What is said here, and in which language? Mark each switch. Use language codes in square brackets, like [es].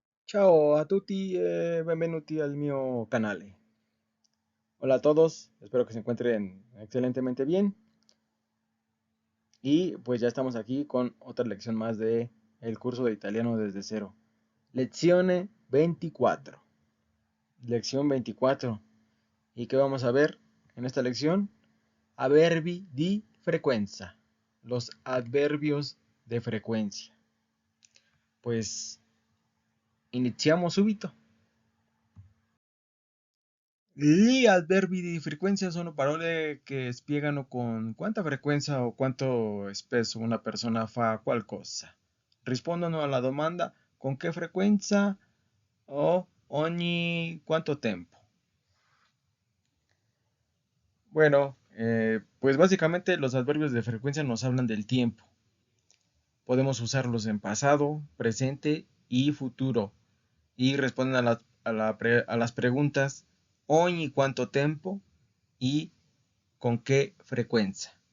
[it] Ciao a tutti e benvenuti al mio canale. [es] Hola a todos, espero que se encuentren excelentemente bien. Y pues ya estamos aquí con otra lección más de el curso de italiano desde cero. Lección 24. Lección 24. ¿Y qué vamos a ver en esta lección? [it] Avverbi di frequenza. [es] Los adverbios de frecuencia. [it] Pues iniziamo subito. Gli adverbi di frequenza sono parole che spiegano con quanta frequenza o quanto spesso una persona fa qualcosa. Rispondono alla domanda con che frequenza o ogni quanto tempo. [es] Bueno, pues básicamente los adverbios de frecuencia nos hablan del tiempo. Podemos usarlos en pasado, presente y futuro. Y responden a las preguntas [it] ogni quanto tempo [es] y con qué frecuencia.